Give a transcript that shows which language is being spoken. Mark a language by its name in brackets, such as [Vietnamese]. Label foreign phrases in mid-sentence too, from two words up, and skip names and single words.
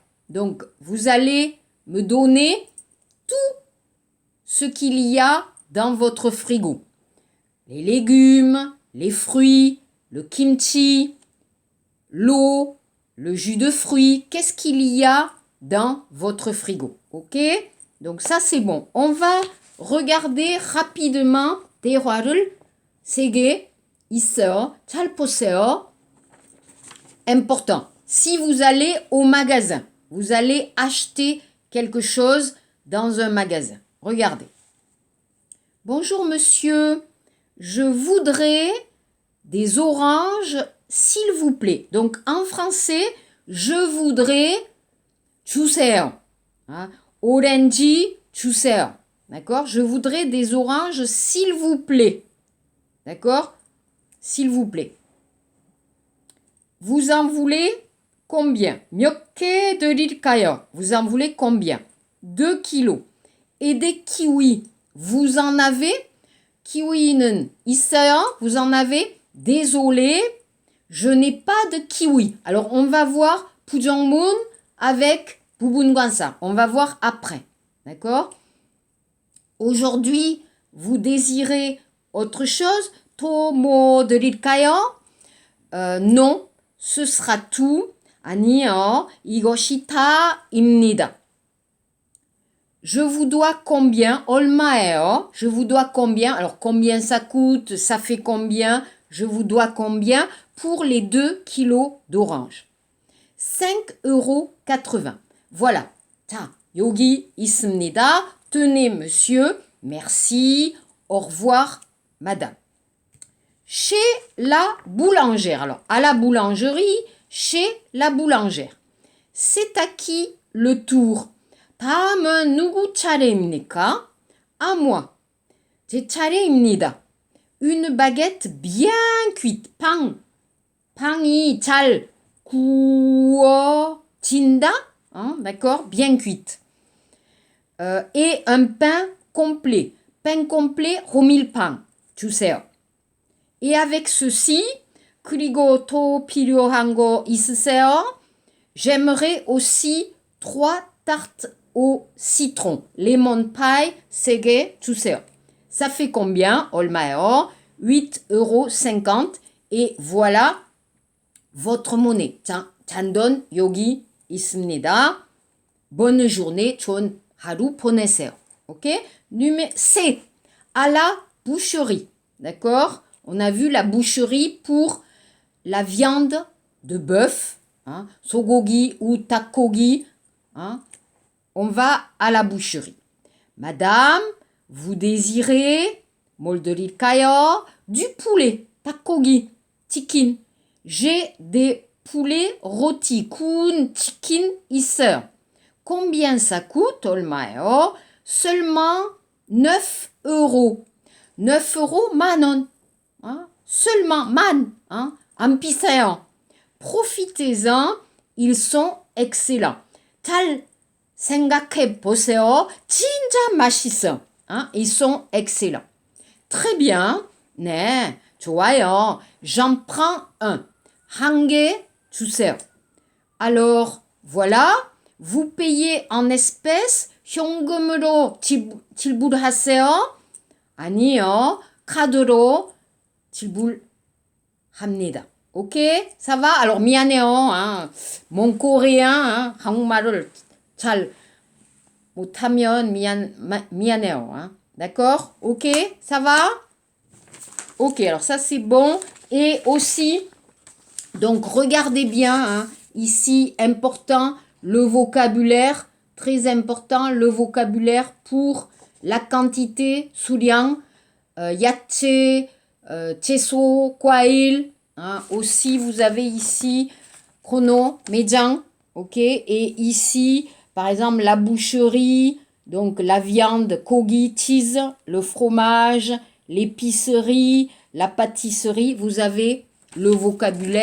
[French] Donc, vous allez me donner tout ce qu'il y a dans votre frigo. Les légumes, les fruits, le kimchi, l'eau, le jus de fruits. Qu'est-ce qu'il y a dans votre frigo? Ok? Donc ça, c'est bon. On va regarder rapidement [Korean] 대화를 3개 있어요. 잘 보세요. [French] Important. Si vous allez au magasin, vous allez acheter quelque chose dans un magasin. Regardez. Bonjour monsieur, je voudrais des oranges, s'il vous plaît. Donc en français, je voudrais 주세요. [Korean] 오렌지 주세요. [French] D'accord? Je voudrais des oranges, s'il vous plaît. D'accord? S'il vous plaît. Vous en voulez combien? [Korean] 몇 개 드릴까요? [French] Vous en voulez combien? 2 kilos. Et des kiwis, vous en avez? [Korean] 키위는 있어요? [French] Vous en avez? Désolé, je n'ai pas de kiwi. Alors, on va voir 부정문 avec 부분관사. On va voir après. D'accord? Aujourd'hui, vous désirez autre chose? [Korean] 또 뭐 드릴까요? [French] Non, ce sera tout. [Korean] 아니요, 이것이 다입니다. [French] Je vous dois combien? 얼마예요? Je vous dois combien? Alors, combien ça coûte? Ça fait combien? Je vous dois combien pour les 2 kilos d'orange? 5,80 €. Voilà. [Korean] 자, 여기 있습니다. [French] Tenez, monsieur. Merci. Au revoir, madame. Chez la boulangère. Alors, à la boulangerie, chez la boulangère. C'est à qui le tour? [Korean] 다음은 누구 차례입니까? [French] À moi. [Korean] 제 차례입니다. [French] Une baguette bien cuite. [Korean] 빵이 잘 구워진다. [French] D'accord? Bien cuite. Et un pain complet. Pain complet, [Korean] 호밀빵 주세요. [French] Et avec ceci, [Korean] 그리고 또 필요한 거 있으세요? [French] J'aimerais aussi 3 tartes au citron. [English] Lemon pie, [Korean] 3개 주세요. [French] Ça fait combien? 얼마요? 8,50 €. Et voilà votre monnaie. [Korean] 자, 잔돈 여기 있습니다. [French] Bonne journée, [Korean] 좋은 하루 보내세요. [French] Ok? C. À la boucherie. D'accord? On a vu la boucherie pour la viande de bœuf. 소고기 ou 닭고기. On va à la boucherie. Madame, vous désirez [Korean] 뭘 드릴까요? [French] Du poulet, [Korean] 닭고기, 치킨. [French] J'ai des poulets rôtis, [Korean] 구운 치킨 있어요. [French] Combien ça coûte? 얼마요? Seulement 9 euros. 9 euros, 만원. Hein? Seulement, man. Hein? [Korean] 안 비싸요. [French] Profitez-en, ils sont excellents. [Korean] 잘 생각해 보세요. 진짜 맛있어. [French] Hein? Ils sont excellents. Très bien. [Korean] 네, 좋아요. [French] J'en prends un. [Korean] 한 개 주세요. [French] Alors, voilà. Vous payez en espèces. [Korean] 현금으로 지불하세요. 아니요. 카드로 지불합니다. [French] Ok? Ça va? Alors, 미안해요. hein. Mon coréen, hein, [Korean] 한국말을 잘 못하면 미안해요. [French] hein. D'accord? Ok? Ça va? Ok, alors ça c'est bon. Et aussi, donc regardez bien, hein, ici, important, le vocabulaire, très important, le vocabulaire pour la quantité, [Korean] 수량, 야채, 채소, 과일. [French] Hein. Aussi, vous avez ici, chrono, 매장, ok. Et ici, par exemple, la boucherie, donc la viande, 고기, cheese, le fromage, l'épicerie, la pâtisserie. Vous avez le vocabulaire.